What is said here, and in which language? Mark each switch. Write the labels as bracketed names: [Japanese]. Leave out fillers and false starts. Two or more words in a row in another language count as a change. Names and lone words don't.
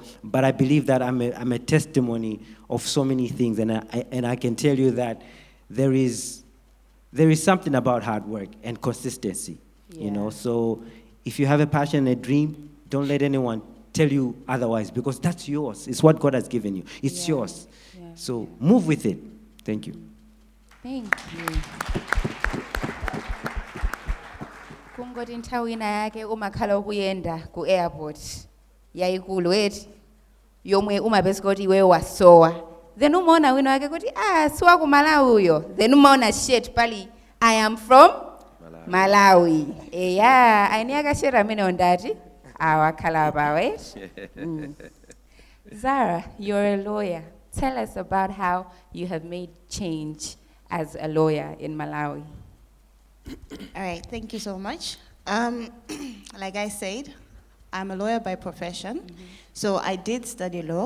[English] But I believe that I'm a testimony of so many things, and I can tell you that there is something about hard work and consistency, you know. So if you have a passion and a dream, don't let anyone tell you otherwise, because that's yours. It's what God has given you. It's yours. Yeah. So move with it. Thank you. Thank you. [Nyanja] Kungoti nthawi ina yake umakhala ukuyenda ku airport yayikulu eti yomwe umapeza kuti iwewe wasowa, then umaona wina wake kuti siwa ku Malawi uyo, then umaona shit pali [English] I am from Malawi. Yeah, ainiyakashera amene ondati awakhala abawe. Zara, you're a lawyer. Tell us about how you have made change as a lawyer in Malawi. All right, thank you so much. Like I said, I'm a lawyer by profession. So I did study law.